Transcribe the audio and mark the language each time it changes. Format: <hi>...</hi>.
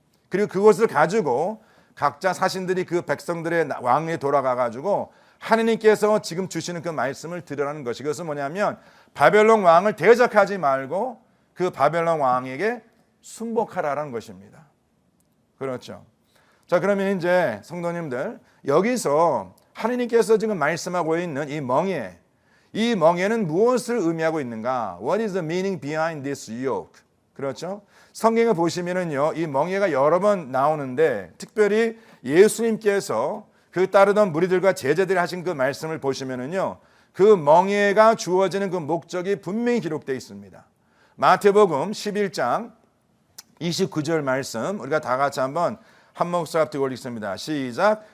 <ko>그리고 그것을 가지고 각자 사신들이 그 백성들의 왕에 돌아가 가지고 하느님께서 지금 주시는 그 말씀을 들으라는 것이, 그것은 뭐냐면 바벨론 왕을 대적하지 말고 그 바벨론 왕에게 순복하라는 것입니다. 그렇죠. 자, 그러면 이제 성도님들, 여기서 하느님께서 지금 말씀하고 있는 이 멍에는 무엇을 의미하고 있는가?</ko> <en>What is the meaning behind this yoke?</en> <ko>그렇죠. 성경을 보시면은요, 이 멍에가 여러 번 나오는데 특별히 예수님께서 그 따르던 무리들과 제자들이 하신 그 말씀을 보시면은요, 그 멍에가 주어지는 그 목적이 분명히 기록되어 있습니다. 마태복음 11장 29절 말씀 우리가 다 같이 한번 한 목소리 앞뒤 올리겠습니다. 시작.</ko>